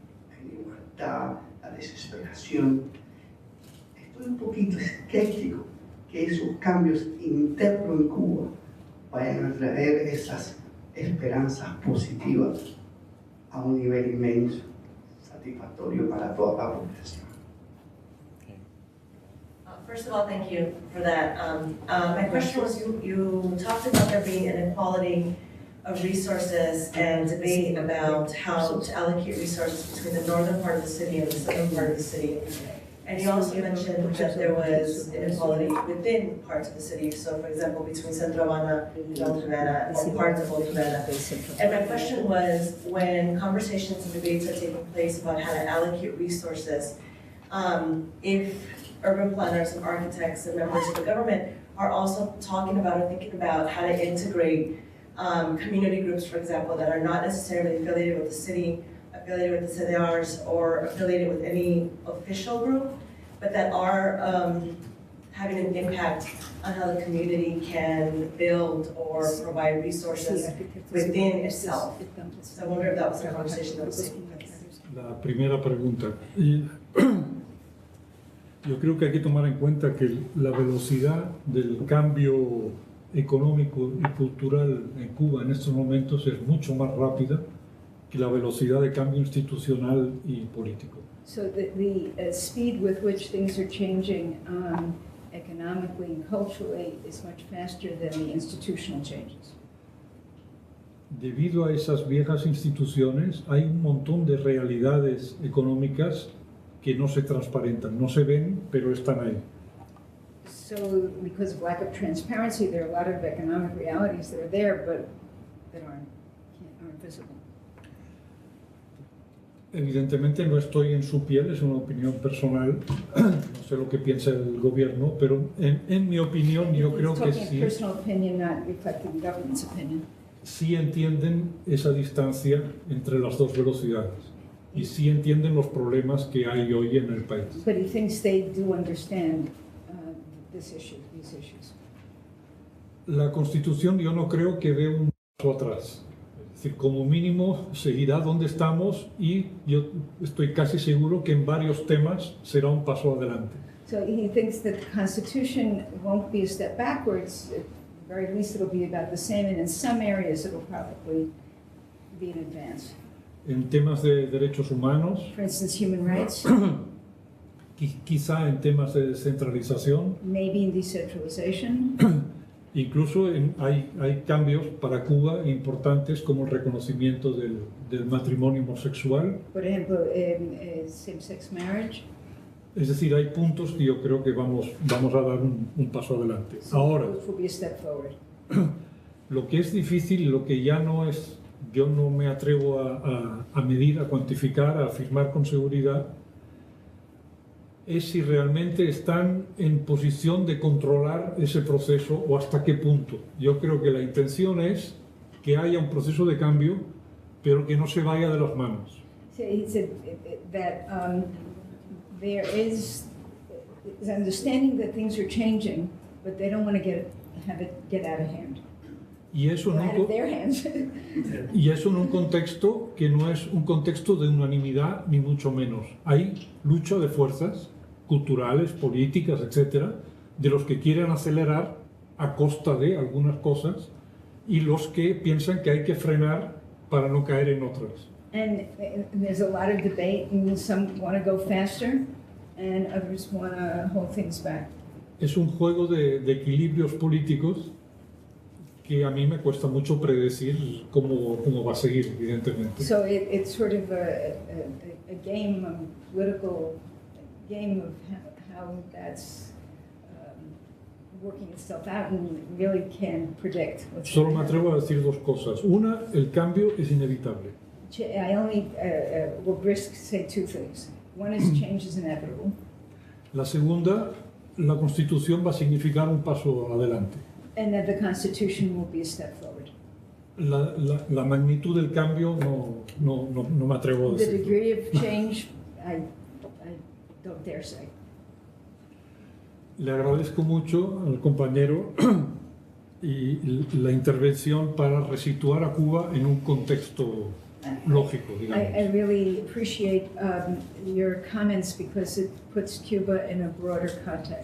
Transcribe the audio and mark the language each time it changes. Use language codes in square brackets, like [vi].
[es] La igualdad, la desesperación. Estoy un poquito escéptico que esos cambios internos en Cuba vayan a traer esas esperanzas positivas a un nivel inmenso, satisfactorio para toda la población. [en] First of all, thank you for that. My question was, you talked about there being inequality of resources and debate about how to allocate resources between the northern part of the city and the southern part of the city. And you also mentioned that there was inequality within parts of the city. So for example, between Centro Habana and Old Havana, or parts of Old Havana. And my question was, when conversations and debates are taking place about how to allocate resources, if urban planners and architects and members of the government are also talking about or thinking about how to integrate community groups, for example, that are not necessarily affiliated with the city, affiliated with the CDRs, or affiliated with any official group, but that are having an impact on how the community can build or provide resources within itself. So I wonder if that was a conversation that was taking place. [es] La primera pregunta. Yo creo que hay que tomar en cuenta que la velocidad del cambio económico y cultural en Cuba en estos momentos es mucho más rápida que la velocidad de cambio institucional y político. [en] So the speed with which things are changing economically and culturally is much faster than the institutional changes. [es] Debido a esas viejas instituciones, hay un montón de realidades económicas que no se transparentan, no se ven, pero están ahí. [en] So because of lack of transparency, there are a lot of economic realities that are there, but that aren't visible. [es] Evidentemente no estoy en su piel, es una opinión personal, no sé lo que piensa el gobierno, pero en mi opinión yo creo que sí, [en] Personal opinion, not reflecting government's opinion. [es] Sí entienden esa distancia entre las dos velocidades y sí entienden los problemas que hay hoy en el país. [en] But he thinks they do understand these issues. [es] La Constitución yo no creo que dé un paso atrás. Es decir, como mínimo seguirá donde estamos y yo estoy casi seguro que en varios temas será un paso adelante. [en] So he thinks that the Constitution won't be a step backwards. At the very least, it'll be about the same, and in some areas, it'll probably be an advance. [es] En temas de derechos humanos, [en] For instance, human rights, [es] quizá en temas de descentralización, [en] maybe in decentralization. [es] incluso hay cambios para Cuba importantes como el reconocimiento del matrimonio homosexual. Por ejemplo, [en] same-sex marriage. [es] Es decir, hay puntos que yo creo que vamos a dar un paso adelante. Ahora, [en] Will be a step forward. [es] lo que es difícil y lo que ya no es, yo no me atrevo a medir, a cuantificar, a afirmar con seguridad, es si realmente están en posición de controlar ese proceso o hasta qué punto. Yo creo que la intención es que haya un proceso de cambio, pero que no se vaya de las manos. [en] So he said that there is understanding that things are changing, but they don't want to have it get out of hand. [es] Y eso, [en] Out of their hands. [es] y eso en un contexto que no es un contexto de unanimidad, ni mucho menos. Hay lucha de fuerzas culturales, políticas, etcétera, de los que quieren acelerar a costa de algunas cosas y los que piensan que hay que frenar para no caer en otras. [en] And there's a lot of debate, and some want to go faster, and others want to hold things back. [es] Es un juego de equilibrios políticos que a mí me cuesta mucho predecir cómo va a seguir, evidentemente. [en] So it's sort of a game, a political game of how that's working itself out, and really can't predict what's [es] Solo me [en] going to happen. [es] atrevo a decir dos cosas. Una, el cambio es inevitable. [en] I only will risk say two things. One is change is inevitable, [es] La segunda, la Constitución va a significar un paso adelante. [en] and that the Constitution will be a step forward. [es] La magnitud del cambio no me atrevo a [en] The [es] decir. [en] degree of change, I don't dare say. [es] Le agradezco mucho al compañero y la intervención para resituar a Cuba en un contexto lógico, digamos. [en] I really appreciate your comments because it puts Cuba in a broader context.